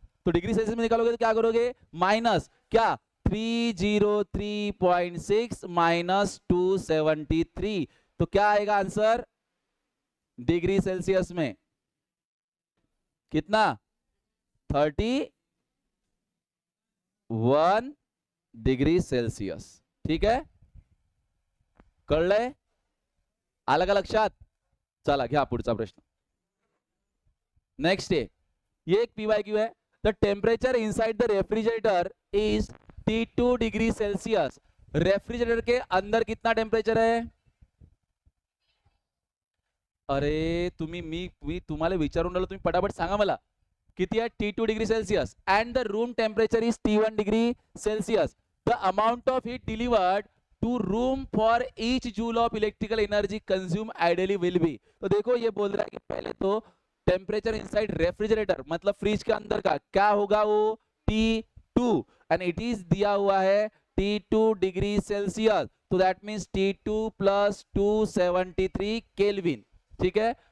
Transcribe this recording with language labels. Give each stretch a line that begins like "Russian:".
Hindi: तो degree Celsius में निकालोगे तो क्या करोगे माइनस क्या 303.6 माइनस 273, तो क्या आएगा आंसर डिग्री सेल्सियस में कितना 31 डिग्री सेल्सियस, ठीक है,
Marathi: कळलंय, आलं का लक्षात, चला घ्या पुढचा प्रश्न। नेक्स्ट आहे,
Hindi: ये एक PYQ है,
English: the temperature inside the refrigerator is T2 degree Celsius,
Hindi: refrigerator के अंदर कितना टेम्परेचर है,
Marathi: अरे तुम्ही मी तुम्हाला विचारून राहिलो, तुम्ही पटापट सांगा मला किती आहे T2 degree Celsius,
English: And the room temperature is T1 degree Celsius, the amount of heat delivered to room for each joule of electrical energy consume ideally will be.
Hindi: तो देखो ये बोल रहा है कि पहले तो टेम्परेचर इनसाइड रेफ्रिजरेटर मतलब फ्रिज के अंदर का क्या होगा वो T2 एंड इट इज दिया हुआ है T2 डिग्री सेल्सियस, तो that means T2 plus 273 kelvin, ठीक है।